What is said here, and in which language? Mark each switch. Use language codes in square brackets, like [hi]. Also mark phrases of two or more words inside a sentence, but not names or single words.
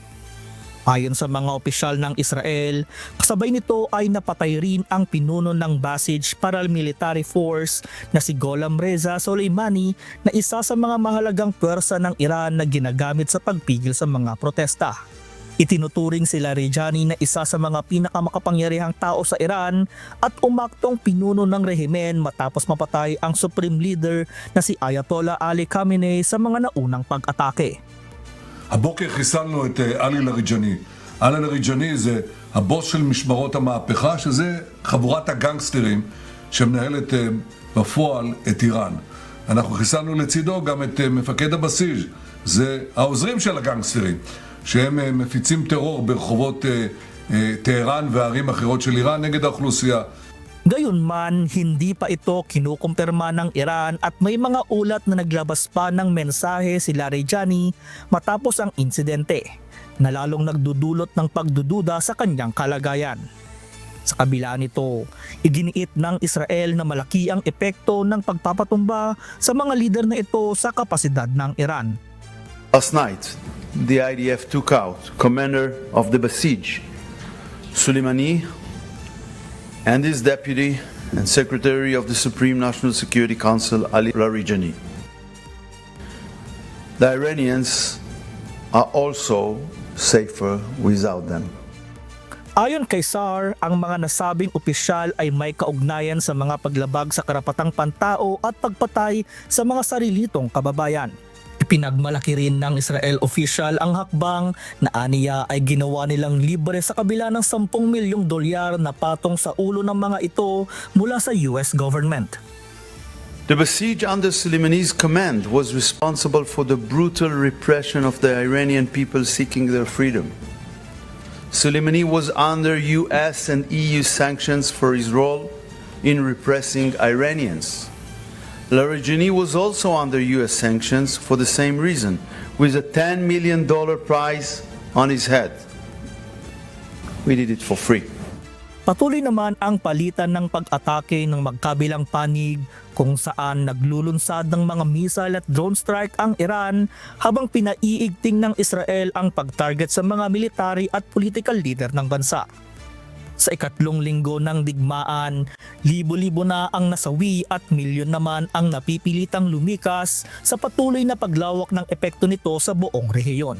[tl] Ayon sa mga opisyal ng Israel, kasabay nito ay napatay rin ang pinuno ng Basij Paramilitary Force na si Gholam Reza Soleimani na isa sa mga mahalagang pwersa ng Iran na ginagamit sa pagpigil sa mga protesta. Itinuturing si Larijani na isa sa mga pinakamakapangyarihang tao sa Iran at umaktong pinuno ng rehimen matapos mapatay ang [en] Supreme Leader [tl] na si Ayatollah Ali Khamenei sa mga naunang pag-atake. [he] הבוקר חיסלנו את עלי לריג'ני. עלי לריג'ני זה הבוס של משמרות המהפכה, שזה חבורת הגנגסטרים שמנהלת בפועל את איראן. אנחנו חיסלנו לצידו גם את מפקד הבסיס, זה העוזרים של הגנגסטרים, שהם מפיצים טרור ברחובות טהרן וערים אחרות של איראן נגד האוכלוסייה. [tl] Gayunman, hindi pa ito kinukumpirma ng Iran at may mga ulat na naglabas pa ng mensahe si Larijani matapos ang insidente na lalong nagdudulot ng pagdududa sa kanyang kalagayan. Sa kabila nito, iginiit ng Israel na malaki ang epekto ng pagpapatumba sa mga lider na ito sa kapasidad ng Iran. [en] Last night, the IDF took out commander of the Basij, Soleimani, and his deputy and secretary of the Supreme National Security Council, Ali Larijani. The Iranians are also safer without them. [tl] Ayon kay SAR, ang mga nasabing opisyal ay may kaugnayan sa mga paglabag sa karapatang pantao at pagpatay sa mga sarili nitong kababayan. Ipinagmalaki rin ng Israel official ang hakbang na aniya ay ginawa nilang libre sa kabila ng $10 milyong na patong sa ulo ng mga ito mula sa US government. [en] The Basij under Soleimani's command was responsible for the brutal repression of the Iranian people seeking their freedom. Soleimani was under US and EU sanctions for his role in repressing Iranians. Larijani was also under US sanctions for the same reason, with a $10 million prize on his head. We did it for free. [tl] Patuloy naman ang palitan ng pag-atake ng magkabilang panig kung saan naglulunsad ng mga missile at [en] drone strike [tl] ang Iran habang pinaiigting ng Israel ang pag-target sa mga military at [en] political leader [tl] ng bansa. Sa ikatlong linggo ng digmaan, libo-libo na ang nasawi at milyon naman ang napipilitang lumikas sa patuloy na paglawak ng epekto nito sa buong rehiyon.